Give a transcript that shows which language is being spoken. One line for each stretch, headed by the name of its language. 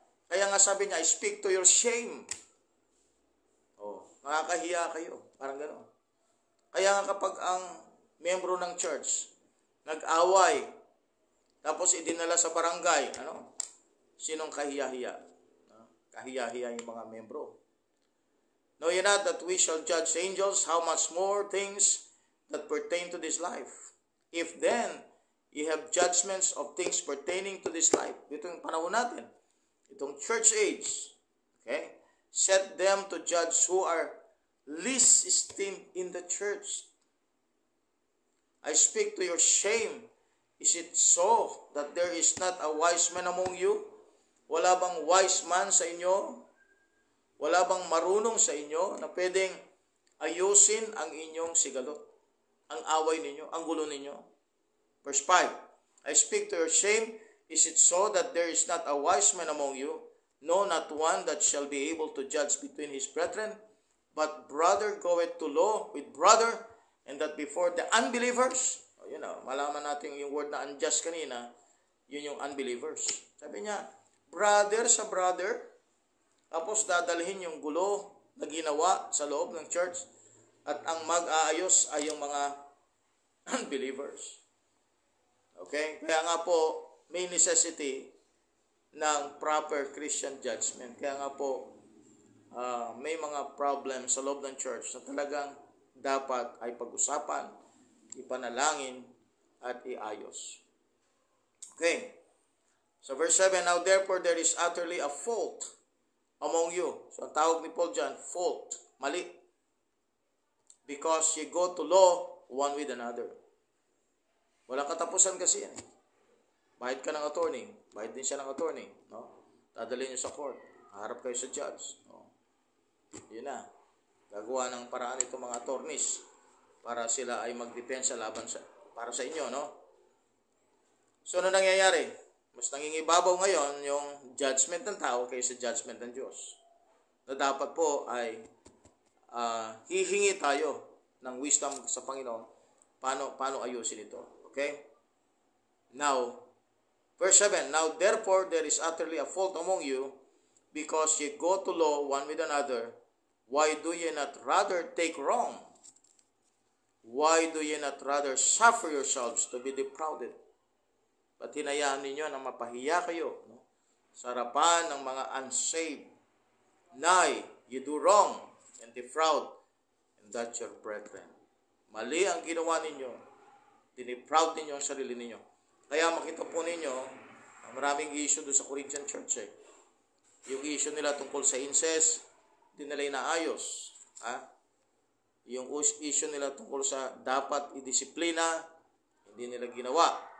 Filipino: Kaya nga sabi niya,
English: I speak to your shame.
Filipino: Nakakahiya kayo. Parang gano'n. Kaya nga kapag ang membro ng church nag-away, tapos idinala sa barangay, sinong kahiya-hiya? Kahiya-hiya yung mga membro.
English: Know ye not that we shall judge angels, how much more things that pertain to this life? If then ye have judgments of things pertaining to this life,
Filipino: ito yung panahon natin, itong church age,
English: okay? Set them to judge who are least esteemed in the church. I speak to your shame. Is it so that there is not a wise man among you?
Filipino: Wala bang wise man sa inyo? Wala bang marunong sa inyo na pwedeng ayusin ang inyong sigalot? Ang away ninyo, ang gulo ninyo?
English: Verse 5, I speak to your shame. Is it so that there is not a wise man among you? No, not one that shall be able to judge between his brethren. But brother goeth to law with brother, and that before the unbelievers,
Filipino: malaman natin yung word na unjust kanina, yun yung unbelievers. Sabi niya, brother sa brother, tapos dadalhin yung gulo na ginawa sa loob ng church, at ang mag-aayos ay yung mga unbelievers. Okay? Kaya nga po, may necessity ng proper Christian judgment. Kaya nga po, may mga problem sa loob ng church na talagang dapat ay pag-usapan, ipanalangin, at iayos. Okay.
English: So verse 7, now therefore there is utterly a fault among you. So
Filipino: ang tawag ni Paul dyan, fault, mali.
English: Because you go to law one with another.
Filipino: Walang katapusan kasi yan. Bayad ka ng attorney, bayad din siya ng attorney. Dadalhin niyo sa court, harap kayo sa judge. Yun na. Gagawa ng paraan itong mga attorneys para sila ay magdepensa para sa inyo, So, ano nangyayari? Mas nangingibabaw ngayon yung judgment ng tao kaysa judgment ng Diyos. Na dapat po ay hihingi tayo ng wisdom sa Panginoon paano ayusin ito. Okay?
English: Now, verse 7, now therefore there is utterly a fault among you, because ye go to law one with another. Why do ye not rather take wrong? Why do ye not rather suffer yourselves to be defrauded?
Filipino: Ba't hinayaan ninyo na mapahiya kayo sa harapan ng mga unsaved?
English: Nay, you do wrong and defraud, and that's your brethren.
Filipino: Mali ang ginawa ninyo. Dinefraud ninyo ang sarili ninyo. Kaya makita po ninyo, maraming issue doon sa Corinthian Church. Yung issue nila tungkol sa incest, hindi nila inaayos. Yung issue nila tungkol sa dapat idisiplina, hindi nila ginawa.